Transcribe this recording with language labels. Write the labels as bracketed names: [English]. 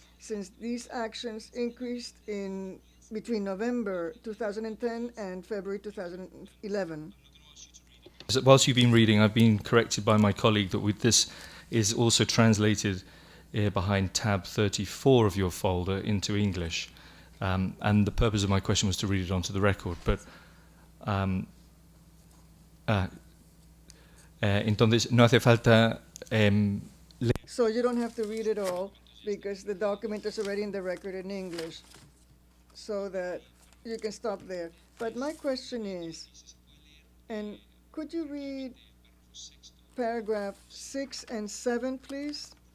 [English] Since these actions increased in between November 2010 and February 2011. So whilst you've been reading, I've been corrected by my colleague that this is also translated behind tab 34 of your folder into English. And the purpose of my question was to read it onto the record. [Spanish] But entonces no hace falta [English] So you don't have to read it all because the document is already in the record in English, so that you can stop there. But my question is, and could you read paragraph 6 and 7, please?